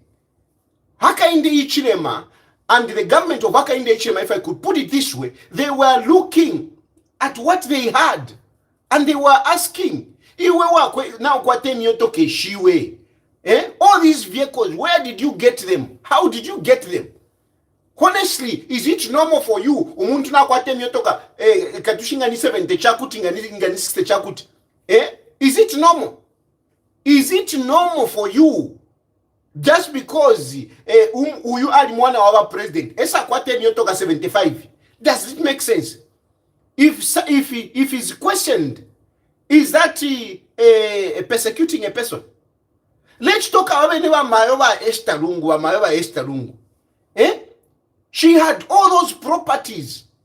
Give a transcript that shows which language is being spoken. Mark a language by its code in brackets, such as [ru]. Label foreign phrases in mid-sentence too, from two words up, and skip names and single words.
[en] Hakainde Hichilema and the government of Hakainde Hichilema, if I could put it this way, they were looking at what they had, and they were asking, all these vehicles, where did you get them? How did you get them? Honestly, is it normal for you? [bem] Umuntu na kwate myotoka katushinga ni 70 chakuti ngani 60 chakuti. [en] Is it normal? Is it normal for you just because you are [bem] mwana wa president? Esa kwate myotoka 75. [en] Does it make sense? If he's questioned, is that persecuting a person? Let's talk about Mayowa Esther Lungu. She had all those properties.